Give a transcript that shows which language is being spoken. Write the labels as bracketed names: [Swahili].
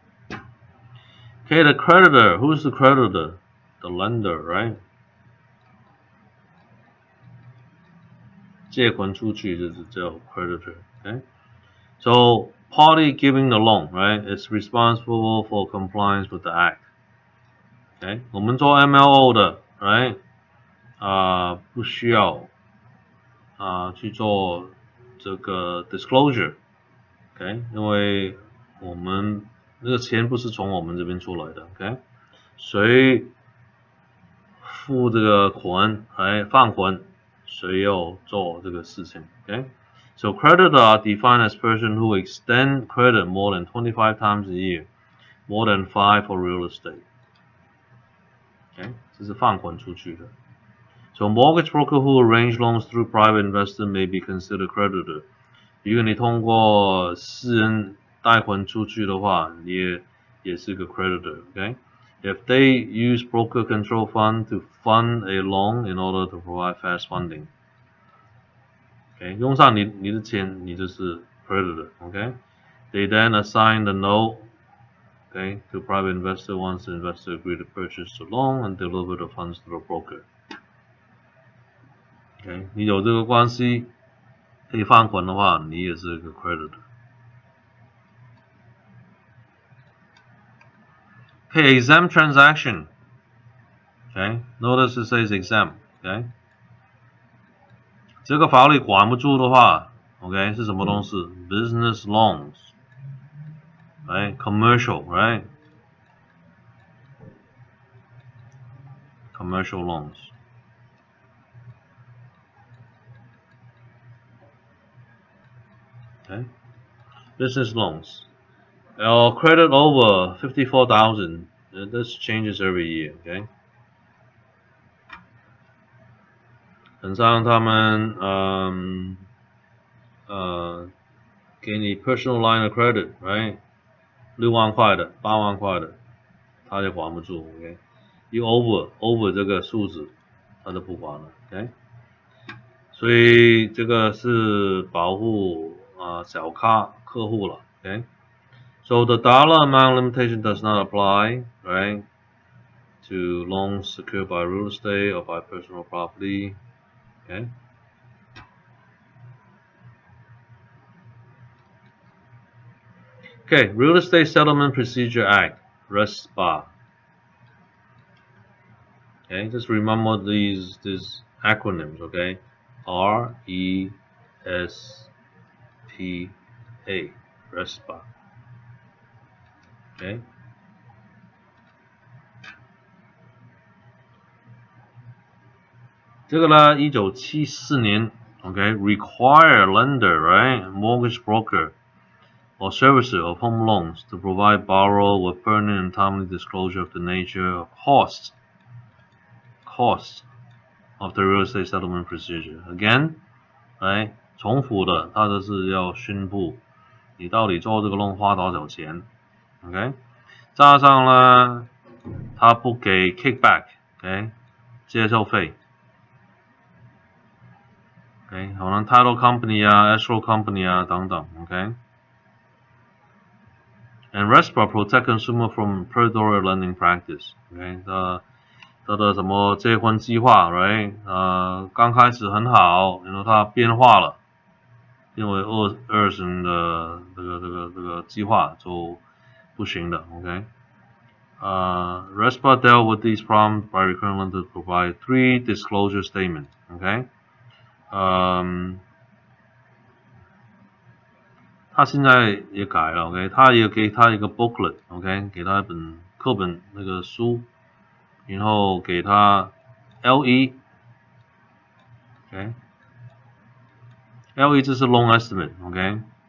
[English] Okay, the creditor. Who's the creditor? The lender, right? [Chinese] 借款出去就是叫 creditor. [English] Okay. So party giving the loan, right, is responsible for compliance with the act. Okay. [Chinese] 我们做 MLO 的 ，right， 不需要去做这个 disclosure， OK， 因为我们那个钱不是从我们这边出来的 ，OK， 谁付这个款来放款，谁要做这个事情 ，OK。 [English] So creditor are defined as person who extend credit more than 25 times a year, more than 5 for real estate. [Chinese] OK， 这是放款出去的。 [English] So mortgage broker who arrange loans through private investor may be considered creditor. [Chinese] 如果你通过私人贷款出去的话，你也是个 creditor. [English] Okay? If they use broker control fund to fund a loan in order to provide fast funding. Okay? [Chinese] 用上你的钱，你就是 creditor. [English] Okay? They then assign the note, okay, to private investor once the investor agree to purchase the loan and deliver the funds to the broker. Okay? [Chinese] 你有这个关系可以放款的话，你也是个 creditor. [English] Okay, exempt transaction. Okay, notice it says exempt. [Chinese] Okay, 这个法律管不住的话 ，OK 是什么东西 ？ Business loans, right? [English] Commercial, right? Commercial loans. Okay, business loans. Credit over 54,000. This changes every year. Okay. 很像他们给你 personal line of credit, right? [Chinese] 6万块的、8万块的，他就管不住 ，OK？一 over 这个数字，他就不管了 ，OK？所以这个是保护小咖客户了 ，OK？ [English] So the dollar amount limitation does not apply, right, to loans secured by real estate or by personal property, okay? Okay, Real Estate Settlement Procedure Act, RESPA. Okay, just remember these acronyms, okay? RESPA, RESPA. Okay. 这个呢，1974年，OK, require lender, right, mortgage broker or servicer of home loans to provide borrower with pertinent and timely disclosure of the nature of costs of the real estate settlement procedure. [Chinese] Again, 重复的，它就是要宣布你到底做这个 loan 花多少钱 ，OK？加上呢，他不给 kickback， OK？接受费。 [English] OK，可能 title company 啊 escrow company 啊等等，OK。And RESPA protect consumer from predatory lending practice。 [Chinese] OK， 它的什么结婚计划 ，right？刚开始很好，然后它变化了，变为二审的这个计划就不行的 ，OK。 [English] RESPA dealt with these problems by requiring lenders to provide 3 disclosure statements. [Chinese] OK， 他现在也改了 ，OK， 他也给他一个 booklet，OK， 给他一本课本那个书，然后给他 LE，OK，LE 这是 loan estimate，OK，